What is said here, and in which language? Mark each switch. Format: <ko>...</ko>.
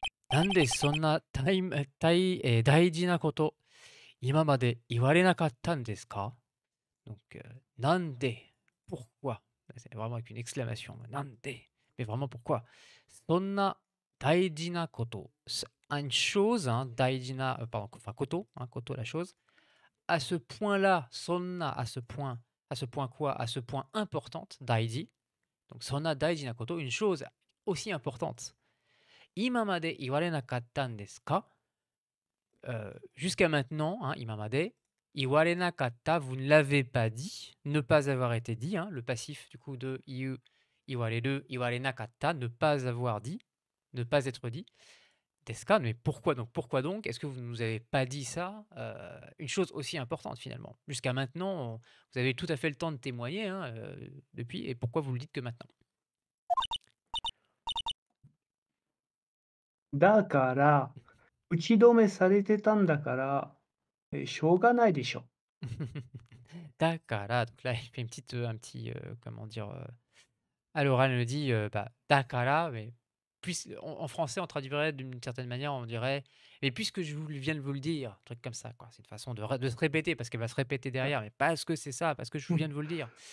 <ja>なんでそんな大事なこと今まで言われなかったんですか</ja> <fr>Donc, nande, pourquoi? C'est vraiment avec une exclamation. Nande, mais vraiment pourquoi?</fr> <ja>Sonna daijina koto.</ja> <fr>Une chose, hein, daijina, pardon, enfin koto, hein, koto la chose. À ce point-là, sonna, à ce point quoi? À ce point importante, daiji. Donc,</fr> <ja>sonna daijina koto,</ja> <fr>une chose aussi importante.</fr> <ja>Imamade iwarenakattan desu ka?</ja> <fr>Jusqu'à maintenant, hein, imamade, iwarenakatta, vous ne l'avez pas dit, ne pas avoir été dit, hein, le passif du coup de iu, iwareru, iwarenakatta, ne pas avoir dit, ne pas être dit. Deska, mais pourquoi donc est-ce que vous ne nous avez pas dit ça? Une chose aussi importante finalement. Jusqu'à maintenant, vous avez tout à fait le temps de témoigner, hein, depuis, et pourquoi vous le dites que maintenant?</fr> <ja>だから、打ち止めされてたんだから、しょうがないでしょ。</ja> <fr>Dakara, donc là, il fait un petit, comment dire, à l'oral, elle me dit bah, Dakara, mais en français, on traduirait d'une certaine manière, on dirait, mais puisque viens de vous le dire, un truc comme ça, quoi. C'est une façon de se répéter, parce qu'elle va se répéter Ah, derrière, mais parce que c'est ça, parce que je vous viens de vous le dire.</fr>